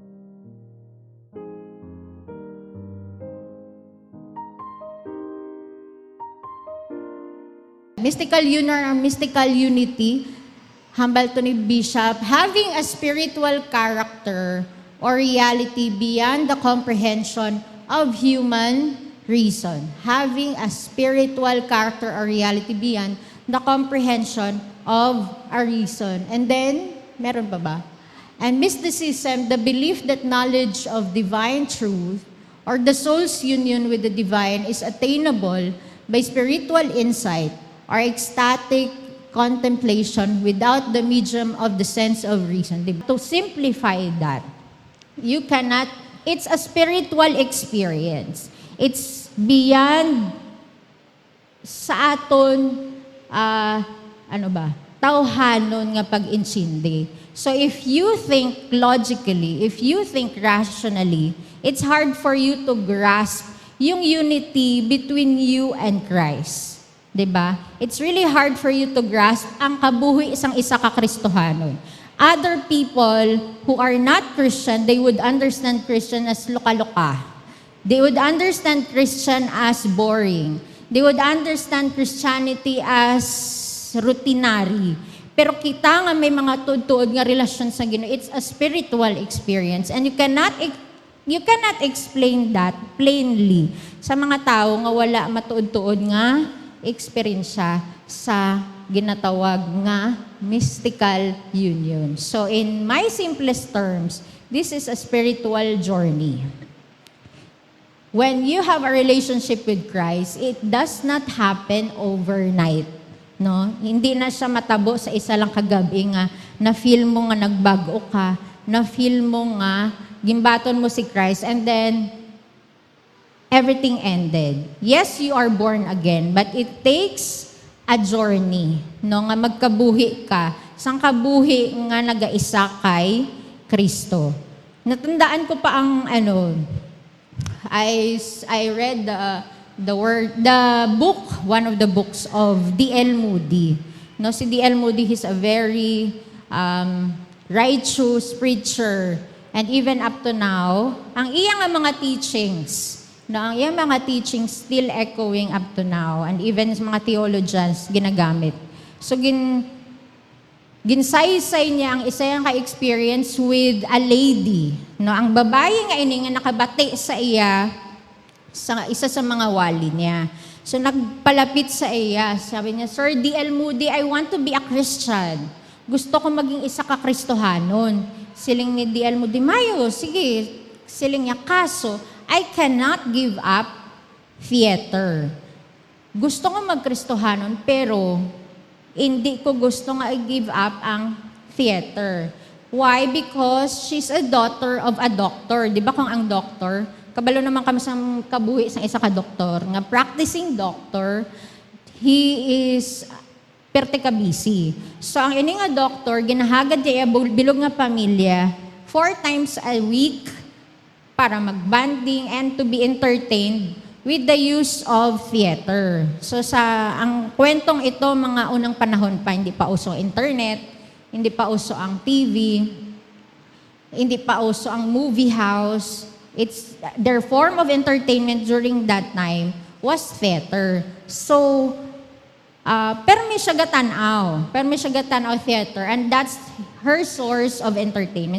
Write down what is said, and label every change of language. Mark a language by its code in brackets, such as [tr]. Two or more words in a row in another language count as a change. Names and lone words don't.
[en] Mystical union or mystical unity, humble to ni Bishop, having a spiritual character or reality beyond the comprehension of human reason. Having a spiritual character or reality beyond the comprehension of our reason. And then, [tl] meron pa ba? [en] And mysticism, the belief that knowledge of divine truth or the soul's union with the divine is attainable by spiritual insight or ecstatic contemplation without the medium of the sense of reason. To simplify that, you cannot, it's a spiritual experience. It's beyond [hil] sa aton, tawhanon nga pag-insindi. [en] So if you think logically, if you think rationally, it's hard for you to grasp yung unity between you and Christ. Diba? It's really hard for you to grasp [hil] ang kabuhi isang isa ka Kristohanon. [en] Other people who are not Christian, they would understand Christian as luka-luka. They would understand Christian as boring. They would understand Christianity as routinary. [hil] Pero kita nga may mga tuod-tuod nga relasyon sa Ginoo. [en] It's a spiritual experience and you cannot explain that plainly [hil] sa mga tao nga wala matuod-tuod nga experience sa ginatawag nga [en] mystical union. So in my simplest terms, this is a spiritual journey. When you have a relationship with Christ, it does not happen overnight. No? [hil] Hindi na siya matabo sa isa lang kagabi nga na-feel mo nga nagbago ka, na-feel mo nga gimbaton mo si Christ, [en] and then everything ended. Yes, you are born again, but it takes a journey. [hil] No? Nga magkabuhi ka. Sang kabuhi nga nagaisa kay Kristo. [tl] Natandaan ko pa ang [en] I read the book, one of the books of D.L. Moody. No, si D.L. Moody, he's a very righteous preacher. And even up to now, [hil] ang iyang mga teachings, ang iyang mga teachings [en] still echoing up to now, and even [hil] sa mga theologians ginagamit. So ginsaysay niya ang isa yung ka-experience [en] with a lady. [hil] No, ang babae nga ini nga nakabati sa iya sa isa sa mga wali niya. So nagpalapit sa iya, sabi niya, "Sir D.L. [en] Moody, I want to be a Christian. [hil] Gusto ko maging isa ka Kristohanon." Siling ni D.L. Moody, "Mayo, sige." Siling niya, "Kaso, [en] I cannot give up theater. [hil] Gusto ko magkristohanon, pero hindi ko gusto nga i-give up ang theater." Why? [en] Because she's a daughter of a doctor. [hil] Di ba kung ang doctor, kabalo naman kami sa kabuhi sa isa ka doktor, nga [en] practicing doctor, he is pertika busy. [hil] So ang ini nga doctor, ginahagad niya bilog nga pamilya 4 times a week para mag-banding, [en] and to be entertained with the use of theater. [tl] So ang kwentong ito, mga unang panahon pa, hindi pa uso internet, hindi pa uso ang TV, hindi pa uso ang movie house. [en] Their form of entertainment during that time was theater. So, [hil] pero may siya gatanaw theater, [en] and that's her source of entertainment.